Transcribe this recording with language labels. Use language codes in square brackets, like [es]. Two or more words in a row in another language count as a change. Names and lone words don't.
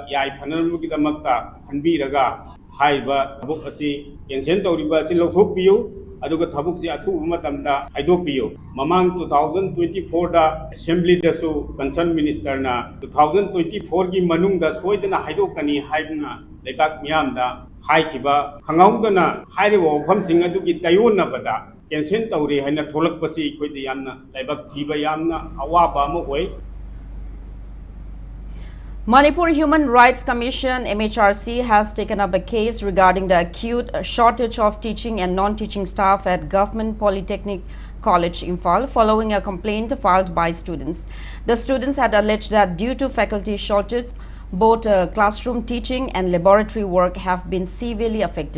[mni] yai phanalmugi damakta hanbiraga haiba thabuk asi cancel tawriba si lokthoppiyu aduga thabuk si athu matamda haidopiyo mamang 2024 da assembly da su [en] concerned minister [mni] na 2024 gi manung da soidana haidokani haibna lebak miyam da haikiba khangawdana haire wofam sing adugi tayonna bada cancel tawri haina tholak pasi khoidi yamna lebak thiba yamna awaba mo hoi. [en] Manipur Human Rights Commission (MHRC) has taken up a case regarding the acute shortage of teaching and non-teaching staff at Government Polytechnic College, Imphal, following a complaint filed by students. The students had alleged that due to faculty shortage, both classroom teaching and laboratory work have been severely affected.